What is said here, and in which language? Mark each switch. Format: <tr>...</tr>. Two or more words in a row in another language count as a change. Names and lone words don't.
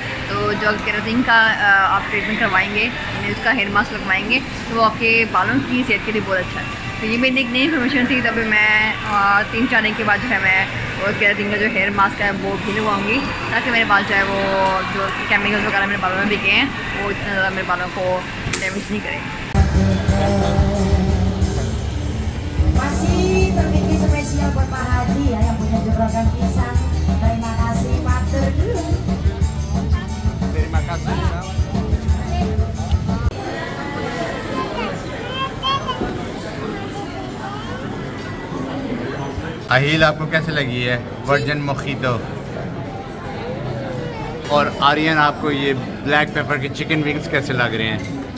<hi>तो जो केराटिन का आप ट्रीटमेंट करवाएंगे, यानी उसका</hi> <en>hair mask</en> <hi>लगवाएंगे तो वो आपके बालों की सेहत के लिए बहुत अच्छा है। तो ये मेरी एक नई इन्फॉर्मेशन थी। तभी मैं 3-4 दिन के बाद जो है मैं वो केराटिन का जो</hi> <en>hair mask</en> <hi>है वो भी लगवाऊँगी, ताकि मेरे बाल जो है वो जो केमिकल्स वगैरह मेरे बालों में बिके हैं वो इतना ज़्यादा मेरे बालों को डैमेज नहीं करें।</hi> <id>Masih terpilih spesial buat Pak Haji ya yang punya juragan pisang. Terima kasih matur. Terima kasih.</id> <hi>अहील आपको कैसे लगी है</hi> <en>virgin mojito?</en> <hi>और आर्यन आपको ये</hi> <en>black pepper</en> <hi>के</hi> <en>chicken wings</en> <hi>कैसे लग रहे हैं?</hi>